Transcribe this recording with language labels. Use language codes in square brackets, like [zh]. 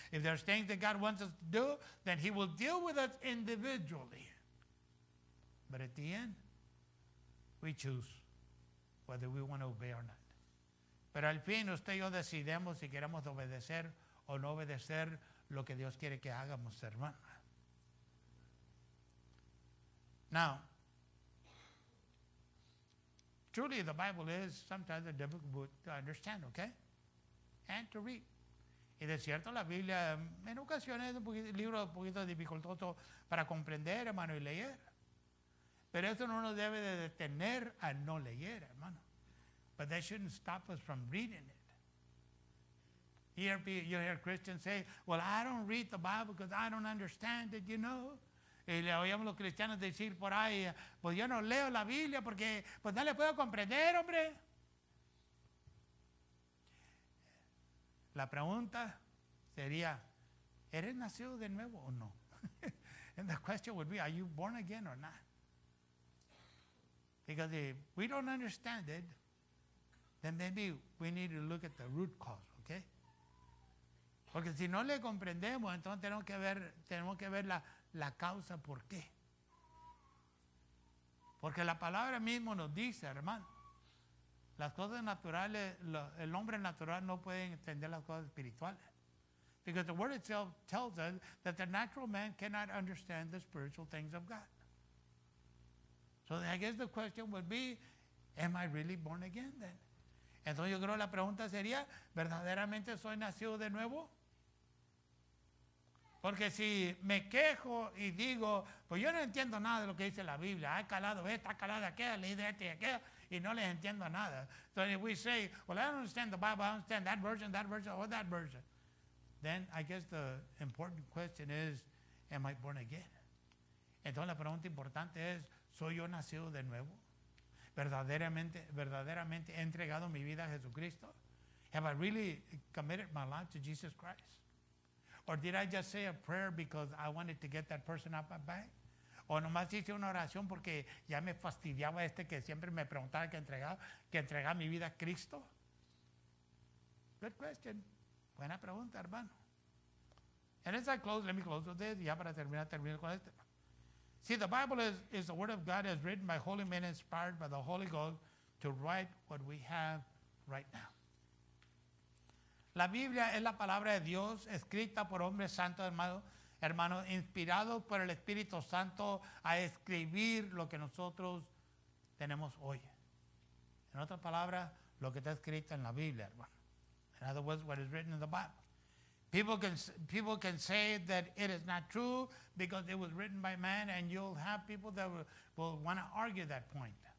[en] If there's things that God wants us to do, then He will deal with us individually. But at the end, we choose whether we want to obey or not. [es] Pero al fin usted y yo decidimos si queremos obedecer o no obedecer lo que Dios quiere que hagamos, hermano. [en] Now, truly the Bible is sometimes a difficult book to understand, okay? And to read. [es] Y de cierto la Biblia en ocasiones es un libro un poquito dificultoso para comprender, hermano, y leer. Pero eso no nos debe de detener a no leer, hermano. [en] But that shouldn't stop us from reading it. You hear Christians say, well, I don't read the Bible because I don't understand it, you know. [es] Y le oíamos los cristianos decir por ahí, pues yo no leo la Biblia porque pues no le puedo comprender, hombre. La pregunta sería, ¿eres nacido de nuevo o no? [en] And the question would be, are you born again or not? Because if we don't understand it, then maybe we need to look at the root cause, okay? [es] Porque si no le comprendemos, entonces tenemos que ver la causa por qué. Porque la palabra mismo nos dice, hermano, las cosas naturales, el hombre natural no puede entender las cosas espirituales. [en] Because the word itself tells us that the natural man cannot understand the spiritual things of God. So I guess the question would be, am I really born again then? [es] Entonces yo creo que la pregunta sería, ¿verdaderamente soy nacido de nuevo? Porque si me quejo y digo, pues yo no entiendo nada de lo que dice la Biblia, ha calado esta, ha calado aquella, leí de esta y aquella, y no les entiendo nada. [en] So if we say, well, I don't understand the Bible, I understand that version, or that version, then I guess the important question is, am I born again? [es] Entonces la pregunta importante es, ¿soy yo nacido de nuevo? ¿Verdaderamente he entregado mi vida a Jesucristo? [en] Have I really committed my life to Jesus Christ? Or did I just say a prayer because I wanted to get that person off my back? [es] O nomás hice una oración porque ya me fastidiaba que siempre me preguntaba que entregaba mi vida a Cristo? [en] Good question. [es] Buena pregunta, hermano. [en] And as I close, let me close with this. [es] Ya para terminar con este. [en] See, the Bible is the Word of God as written by holy men inspired by the Holy Ghost to write what we have right now. [es] La Biblia es la palabra de Dios escrita por hombres santos, hermanos, inspirados por el Espíritu Santo a escribir lo que nosotros tenemos hoy. En otras palabras, lo que está escrito en la Biblia, hermano. [en] In other words, what is written in the Bible. People can say that it is not true because it was written by man, and you'll have people that will want to argue that point.